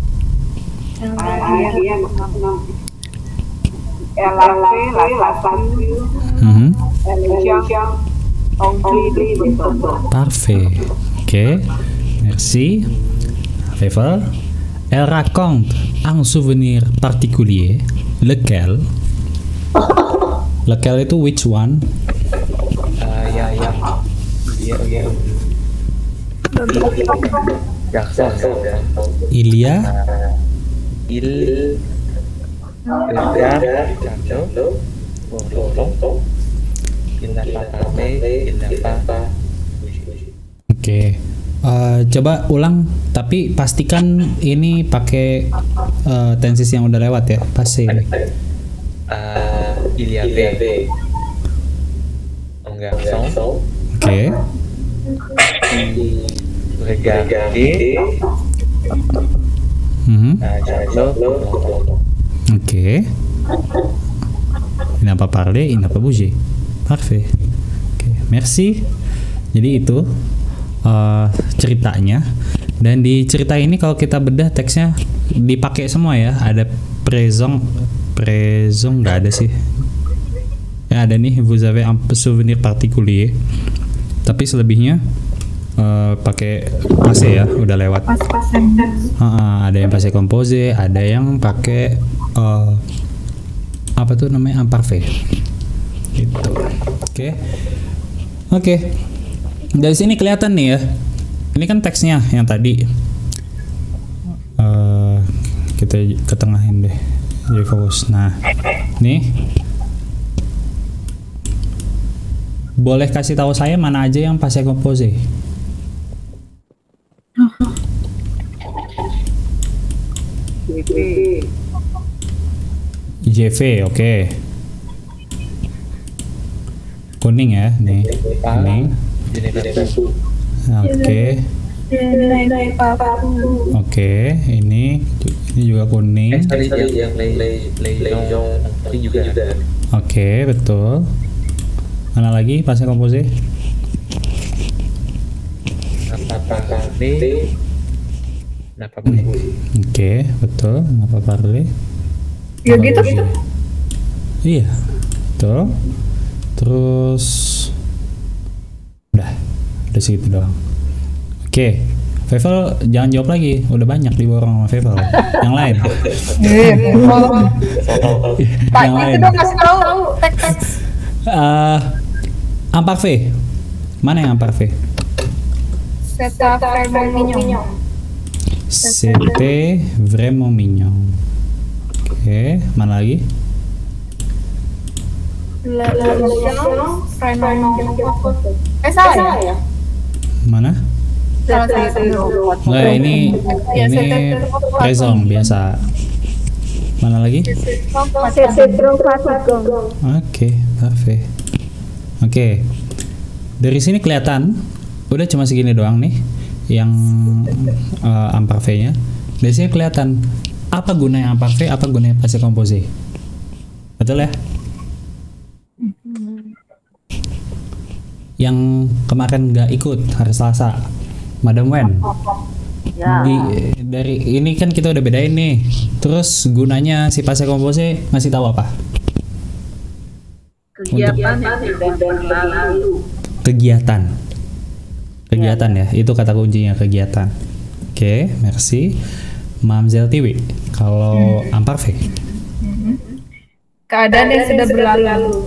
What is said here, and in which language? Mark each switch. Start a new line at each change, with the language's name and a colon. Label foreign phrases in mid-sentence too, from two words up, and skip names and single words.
French: Parfait. Ok. Merci. Favor. Elle raconte un souvenir particulier. Lequel? Lequel itu
English: which one?
French: Il y a Oke.
Indonesian: Coba ulang, tapi pastikan ini pakai tenses yang udah lewat ya, passé.
French: Il y avait un garçon
Indonesian: Oke.
French: qui regardait Charlotte.
Indonesian: Oke.
French: Il n'a pas parlé, il n'a pas bougé. Parfait. Ok, merci.
Indonesian: Jadi itu ceritanya. Dan di cerita ini kalau kita bedah teksnya dipakai semua ya. Ada présent nggak ada sih. Ya ada nih,
French: vous avez un souvenir particulier.
Indonesian: Tapi selebihnya pakai passé ya, udah lewat. Ada yang
French: passé composé,
Indonesian: ada yang pakai apa tuh namanya, imparfait. Gitu. Oke. Dari sini kelihatan nih ya. Ini kan teksnya yang tadi. Kita ketengahin deh. Jadi fokus. Nah, nih. Boleh kasih tahu saya mana aja yang
French: passé composé?
Indonesian: JV, oke. Kuning ya, nih. Kuning. Oke. Oke, ini juga kuning. Oke, betul. Mana lagi
French: passé composé?
Indonesian: Oke, betul.
French: Napa parler?
Indonesian: Ya gitu. Iya, betul. Terus udah segitu doang. Oke, Fevel jangan jawab lagi, udah banyak diborong sama Fevel. Yang lain. Yang lain. Itu dong kasih tahu teks. Imparfait. Mana yang imparfait?
French: C'était vraiment mignon. C'était vraiment mignon.
Indonesian: Oke, mana lagi? Salah ya? Mana? Nah, ini présent biasa. Mana lagi? Oke, parfait. Oke. Dari sini kelihatan udah cuma segini doang nih yang imparfait-nya. Dari sini kelihatan apa gunanya imparfait, apa gunanya
French: passé composé.
Indonesian: Betul ya? Yang kemarin nggak ikut hari Selasa, Madam Wen. Ya. Dari ini kan kita udah bedain nih. Terus gunanya si
French: passé composé
Indonesian: ngasih tahu apa? Kegiatan yang sudah berlalu. Kegiatan ya, itu kata kuncinya, kegiatan. Oke, merci. Mamzel Tiwi, kalau imparfait? Keadaan yang sudah berlalu.